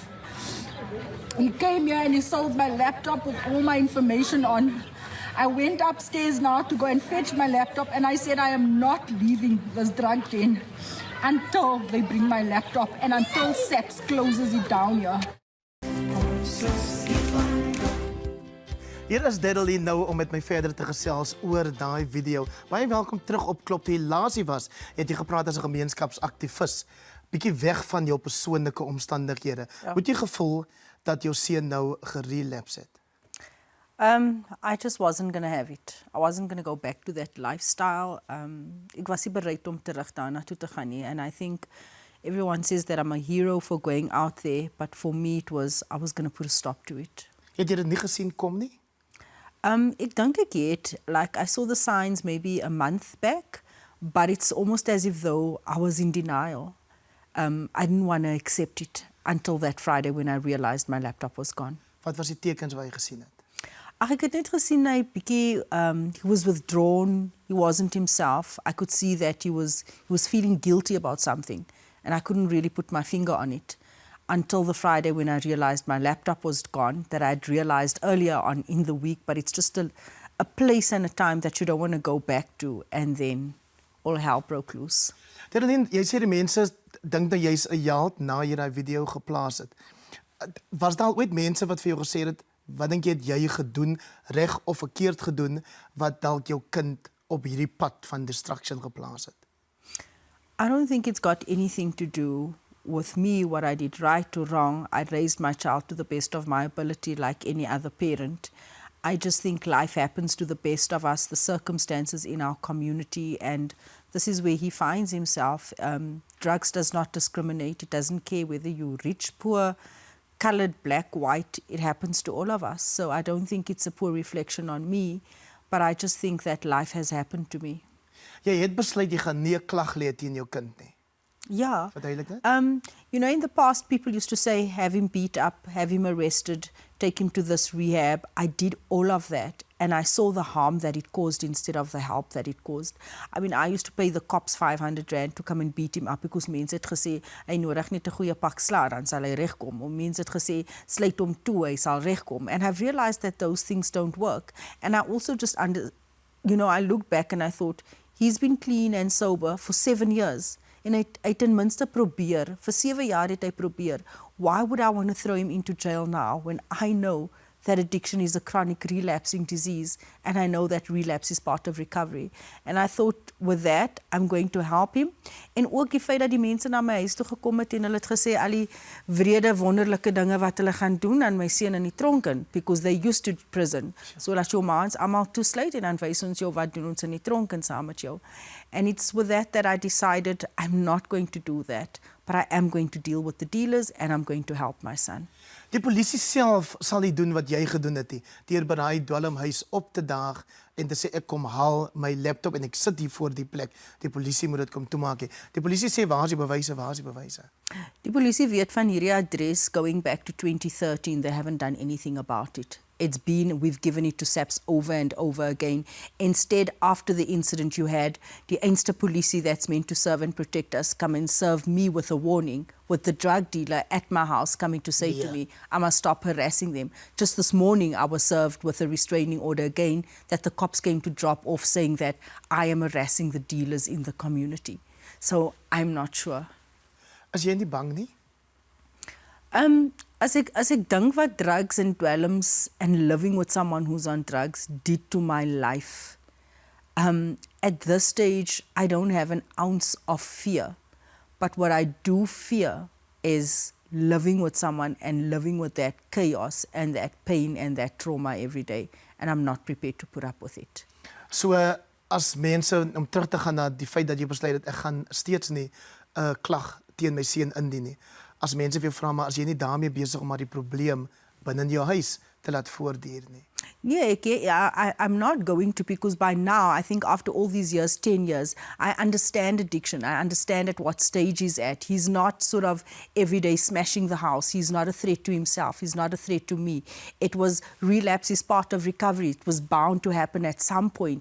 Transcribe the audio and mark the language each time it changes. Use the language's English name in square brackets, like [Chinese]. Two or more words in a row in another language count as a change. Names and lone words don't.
[English] He came here and he sold my laptop with all my information on. I went upstairs now to go and fetch my laptop, and I said I am not leaving this drug den until they bring my laptop and until SAPS closes it down here. [Afrikaans] Hier is Dereleen nou om met my verder te gesels oor daai video. Baie welkom terug op KLOP. Die laasie was, het jy gepraat as 'n gemeenskapsaktivis. Bietjie weg van jou persoonlike omstandighede. Ja. Moet jy gevoel dat jou seun nou gerelapse het? [English] I just wasn't going to have it. I wasn't going to go back to that lifestyle. [Afrikaans] Ek was nie bereid om terug daarna toe te gaan nie. [English] And I think everyone says that I'm a hero for going out there, but for me it was, I was going to put a stop to it. [Afrikaans] Het jy dit nie gesien kom nie? Ek dink ek het, [English] like I saw the signs maybe a month back, but it's almost as if though I was in denial. I didn't want to accept it until that Friday when I realized my laptop was gone. [Afrikaans] Wat was die tekens wat jy gesien het? Ek het net gesien hy bietjie [English] he was withdrawn, he wasn't himself. I could see that he was feeling guilty about something, and I couldn't really put my finger on it until the Friday when I realized my laptop was gone, that I'd realized earlier on in the week, but it's just a place and a time that you don't want to go back to, and then all hell broke loose. [Afrikaans] Dereleen, jy sê die mense dink dat jy's 'n held na jy daai video geplaas het. Was daar ooit mense wat vir jou gesê het, wat dink jy het jy gedoen, reg of verkeerd gedoen, wat dalk jou kind op hierdie pad van distraction geplaas het? [English] I don't think it's got anything to do with me, what I did right or wrong. I raised my child to the best of my ability like any other parent. I just think life happens to the best of us, the circumstances in our community, and this is where he finds himself. Drugs does not discriminate. It doesn't care whether you're rich, poor, colored, black, white. It happens to all of us. So I don't think it's a poor reflection on me, but I just think that life has happened to me. [Afrikaans] Jy het besluit jy gaan nie 'n klag lê teen jou kind nie. Yeah. Verduidelik dit? [English] You know, in the past, people used to say, have him beat up, have him arrested, take him to this rehab. I did all of that, and I saw the harm that it caused instead of the help that it caused. I mean, I used to pay the cops 500 rand to come and beat him up, because [Afrikaans] mense het gesê, hy nodig net 'n goeie pak sla, dan sal hy regkom. Of mense het gesê, sluit hom toe, hy sal regkom. [English] And I've realized that those things don't work. And I also just I look back and I thought, he's been clean and sober for 7 years. [Afrikaans] En hy het ten minste probeer. Vir 7 jaar het hy probeer. [English] Why would I want to throw him into jail now when I know that addiction is a chronic relapsing disease, and I know that relapse is part of recovery? And I thought, with that, I'm going to help him. [Afrikaans] En ook die feit dat die mense na my huis toe gekom het en hulle het gesê al die wrede, wonderlike dinge wat hulle gaan doen aan my seun in die tronk in, [English] because they used to prison. [Afrikaans] So dat jou maans almal toesluit en dan wys ons jou wat doen ons in die tronk in saam met jou. [English] And it's with that I decided I'm not going to do that, but I am going to deal with the dealers, and I'm going to help my son. [Afrikaans] Die polisie self sal nie doen wat jy gedoen het nie, deur by daai dwelmhuis op te daag en te sê ek kom haal my laptop en ek sit hier voor die plek. Die polisie moet dit kom toemaak hê. Die polisie sê waar is die bewyse, waar is die bewyse? Die polisie weet van hierdie adres [English] going back to 2013. They haven't done anything about it. We've given it to SAPS over and over again. Instead, after the incident, you had the Einste police that's meant to serve and protect us come and serve me with a warning, with the drug dealer at my house coming to say to me, I must stop harassing them. Just this morning, I was served with a restraining order again that the cops came to drop off, saying that I am harassing the dealers in the community. So I'm not sure. [Afrikaans] As jy nie bang nie? As ek dink wat [English] drugs and dwelms and living with someone who's on drugs did to my life, at this stage, I don't have an ounce of fear. But what I do fear is living with someone and living with that chaos and that pain and that trauma every day. And I'm not prepared to put up with it. So, [Afrikaans] as mense, om terug te gaan na die feit dat jy besluit het, ek gaan steeds nie 'n klag teen my seun indien nie. As mense vir jou vra, maar as jy nie daarmee besig om maar die probleem binne in jou huis te laat voortduur nie. [English] Yeah, I'm not going to, because by now, I think after all these years, 10 years, I understand addiction. I understand at what stage he's at. He's not sort of every day smashing the house. He's not a threat to himself. He's not a threat to me. It was relapse is part of recovery. It was bound to happen at some point.